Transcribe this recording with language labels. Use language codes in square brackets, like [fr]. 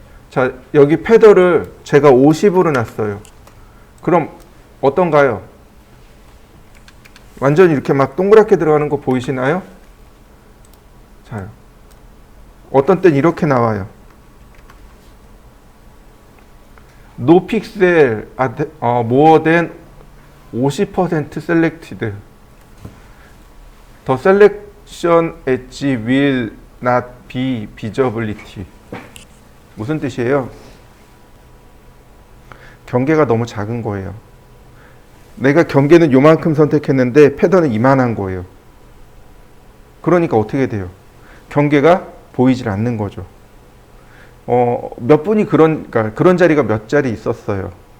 [ko] 자, 여기 패더를 제가 50으로 놨어요. 그럼 어떤가요? 완전히 이렇게 막 동그랗게 들어가는 거 보이시나요? 자, 어떤 땐 이렇게 나와요. [en] No pixel more than 50% selected. The selection edge will not be visibility. [ko] 무슨 뜻이에요? 경계가 너무 작은 거예요. 내가 경계는 요만큼 선택했는데 패턴은 이만한 거예요. 그러니까 어떻게 돼요? 경계가 보이질 않는 거죠. 몇 분이 그런 자리가 몇 자리 있었어요.